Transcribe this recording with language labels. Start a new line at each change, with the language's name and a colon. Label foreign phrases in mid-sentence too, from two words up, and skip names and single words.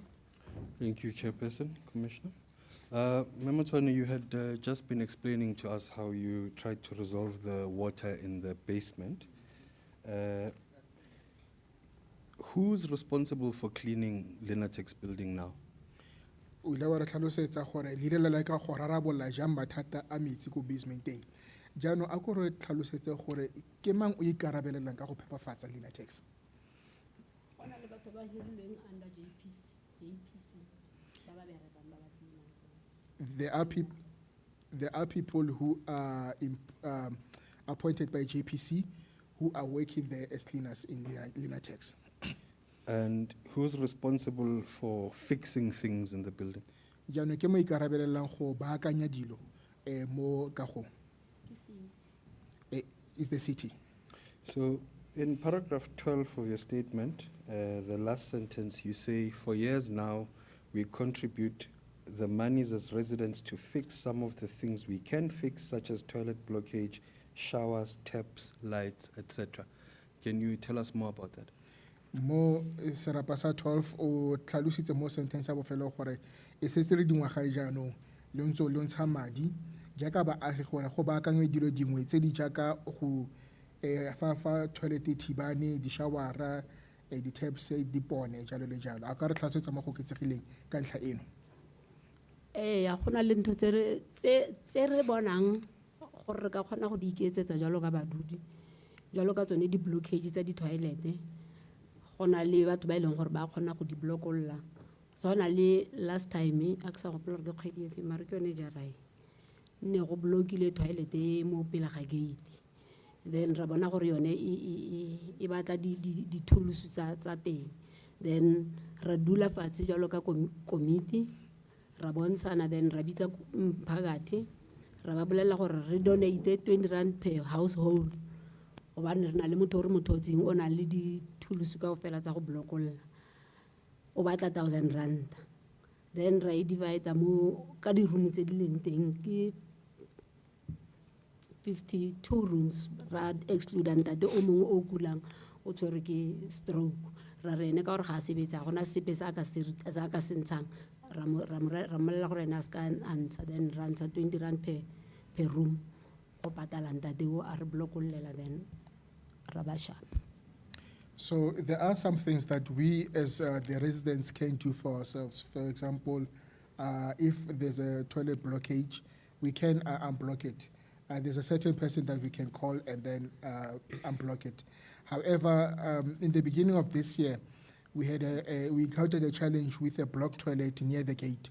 English: Thank you, Chairperson, Commissioner. Member Tony, you had just been explaining to us how you tried to resolve the water in the basement. Who's responsible for cleaning Linatex building now?
Tswana: O ile wa re tlhalosetsa gore le ile la ka go rarabolla jang mathata a metsi ko basementeng. Jaanong a ko re tlhalosetse gore ke mang o ikarabelelang ka go phepafatsa Linatex. Ona le batho ba hirilweng under JPC ba ba berekang ba ba cleanang.
English: There are people who are appointed by JPC who are working there as cleaners in Linatex. And who's responsible for fixing things in the building?
Tswana: Jaanong ke mo ikarabelelang go baakanya dilo mo kagong. Ke se-
English: Is the city. So in paragraph 12 of your statement, the last sentence, you say, for years now, we contribute the monies as residents to fix some of the things we can fix, such as toilet blockage, showers, taps, lights, etc. Can you tell us more about that?
Tswana: Mo serapa sa 12 o tlhalositse mo sentence ya bofelo gore e setse re dingwaga jaanong le ntse lo ntsha madi jaaka baagi gore go baakangwe dilo dingwe tse di jaaka go fa toilet thibane di shawara di taps di pone jalo le jalo a ka re tlhasetsa mo go ketsegileng ka ntlha eno. ya gona le ntho tse re bonang gore re ka kgona go di iketsetsa jalo ka badudi jalo ka tsone di blockage tsa di toilet gona le batho ba ileng gore ba kgona go di blockolla sona le
English: last time
Tswana: a ke sa gopola gore ke kgwedi efe mare ke yone jarai ne go blockile toilet mo pele ga gate then ra bona gore yone e batla di tools tsa teng then ra dula fatshe jalo ka committee ra bontshana then ra bitsa mphakathi ra ba bolela gore re
English: donate 20 rand per household
Tswana: gobane re na le motho gore mothotsing o na le di-tools ka ofela tsa go blockolla o batla 1,000 rand then ra e divide mo ka di-room tse di leng teng ke 52 rooms ra exclude ntate o mongwe o kulang o tshwere ke stroke ra rene ka gore ga a sebetsa gona sepe sa ka se ntshang ra mmolelela gore ene a se ka antsha then ra ntsha 20
English: rand per room
Tswana: go patala ntate o a re blockollela then ra ba sharp.
English: So there are some things that we as the residents can do for ourselves. For example, if there's a toilet blockage, we can unblock it. There's a certain person that we can call and then unblock it. However, in the beginning of this year, we encountered a challenge with a blocked toilet near the gate.